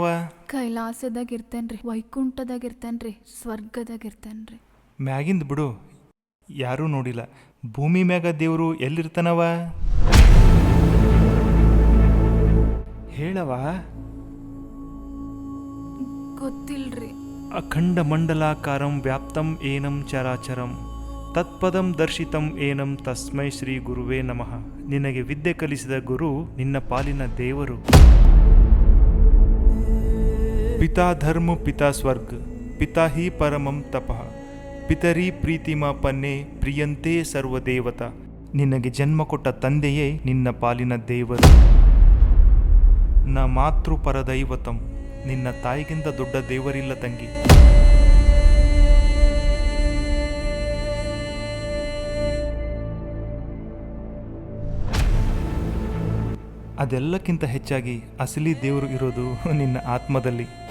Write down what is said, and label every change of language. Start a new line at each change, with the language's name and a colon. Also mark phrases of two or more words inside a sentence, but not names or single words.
Kannada: ಕೈಲಾಸದಾಗ ಇರ್ತೇನ್ರಿ, ವೈಕುಂಠದಾಗ ಇರ್ತೇನ್ರಿ, ಸ್ವರ್ಗದಾಗ ಇರ್ತೇನ್ರಿ. ಮ್ಯಾಗಿಂದ ಬಿಡು, ಯಾರೂ ನೋಡಿಲ್ಲ. ಭೂಮಿ ಮ್ಯಾಗ ದೇವರು ಎಲ್ಲಿರ್ತಾನವ? ಹೇಳವ. ಗೊತ್ತಿಲ್ರಿ.
Sanskrit: ಅಖಂಡ ಮಂಡಲಾಕಾರಂ ವ್ಯಾಪ್ತಂ ಏನಂ ಚರಾಚರಂ ತತ್ಪದಂ ದರ್ಶಿತಂ ಏನಂ ತಸ್ಮೈ ಶ್ರೀ ಗುರುವೇ ನಮಃ.
Kannada: ನಿನಗೆ ವಿದ್ಯೆ ಕಲಿಸಿದ ಗುರು ನಿನ್ನ ಪಾಲಿನ ದೇವರು.
Sanskrit: ಪಿತಾ ಧರ್ಮ ಪಿತಾ ಸ್ವರ್ಗ ಪಿತಾ ಹಿ ಪರಮಂ ತಪಃ ಪಿತರಿ ಪ್ರೀತಿಮ ಪನ್ನೆ ಪ್ರಿಯಂತೆ ಸರ್ವದೇವತ.
Kannada: ನಿನಗೆ ಜನ್ಮ ಕೊಟ್ಟ ತಂದೆಯೇ ನಿನ್ನ ಪಾಲಿನ ದೇವರು.
Sanskrit: ನ ಮಾತೃ ಪರದೈವತಂ.
Kannada: ನಿನ್ನ ತಾಯಿಗಿಂತ ದೊಡ್ಡ ದೇವರಿಲ್ಲ ತಂಗಿ. ಅದೆಲ್ಲಕ್ಕಿಂತ ಹೆಚ್ಚಾಗಿ ಅಸಲಿ ದೇವರು ಇರೋದು ನಿನ್ನ ಆತ್ಮದಲ್ಲಿ.